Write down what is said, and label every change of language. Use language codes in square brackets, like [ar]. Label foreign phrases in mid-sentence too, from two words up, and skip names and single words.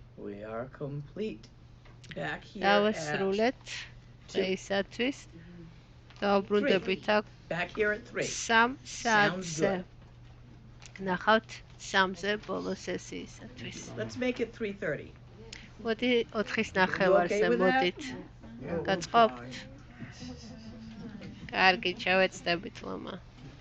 [en] We are complete. Back here at [ka] დავასრულეთ 2. დღეისათვის. 3. დავბრუნდებით აქ [en] Back here at 3. 3 Sounds [ka] საათზე. [en] good. [ka] ნახავთ 3-ზე ბოლო სესიისათვის. [en] Let's make it 3:30. [ka] მოდი 4-ის [en] You okay [ka] ნახევარზე [en] with that? [ka] მოდით. გაწყობთ? კარგი, ჩავეცდებით, ლომა.